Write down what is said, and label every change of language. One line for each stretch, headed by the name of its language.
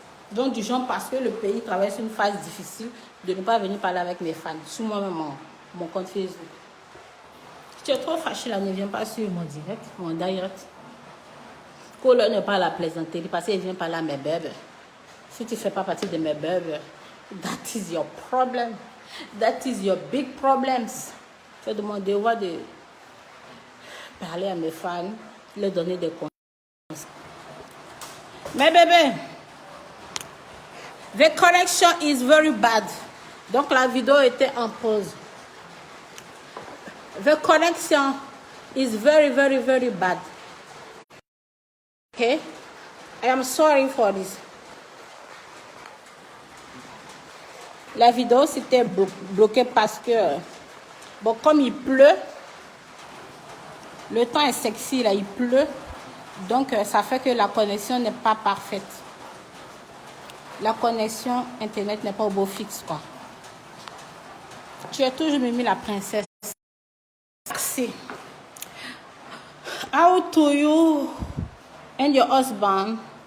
French: Donc du genre, parce que le pays traverse une phase difficile, de ne pas venir parler avec mes fans. Sur moi-même, mon compte Facebook. Si tu es trop fâché là, ne viens pas sur mon direct. Colère n'est pas la plaisanterie, parce qu'il vient parler à mes bébés. Si tu ne fais pas partie de mes bébés,
English: that is your problem. That is your big problems.
French: C'est de mon devoir de parler à mes fans, leur donner des conseils. Mes bébés,
English: the connection is very bad.
French: Donc la vidéo était en pause.
English: The connection is very, very, very bad. Okay? I am sorry for this.
French: La vidéo s'était bloquée parce que, bon, comme il pleut, le temps est sexy là, il pleut. Donc, ça fait que la connexion n'est pas parfaite. La connexion Internet n'est pas au beau fixe, quoi. Tu es toujours Mimi la princesse. Merci.
English: How to you and your husband?